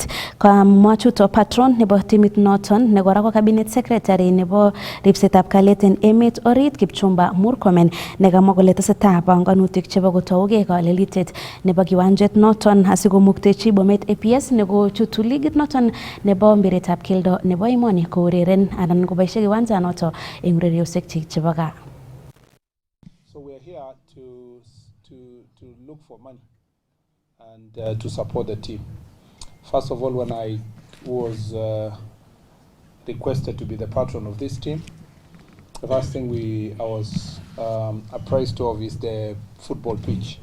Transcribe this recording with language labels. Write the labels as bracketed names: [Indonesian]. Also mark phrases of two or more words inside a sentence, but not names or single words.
[Kalenjin] Kamwa chuto patron nebo timit noton ne kora ko [English] cabinet secretary [Kalenjin] nebo ripsetab kalyet en emet orit Kipchumba Murkomen nekamwa kole tesetai panganutik chebo kotougei kalelitet nebo kiwanjet noton asikomuktechi Bomet APS nekochutu ligit noton nebo mpiretab keldo nebo emoni koureren anan koboisie kiwanja noto en ureriosiek chebo gaa. [English] So we are here to look for money and to support the team. First of all, when I was requested to be the patron of this team, the first thing I was apprised of is the football pitch.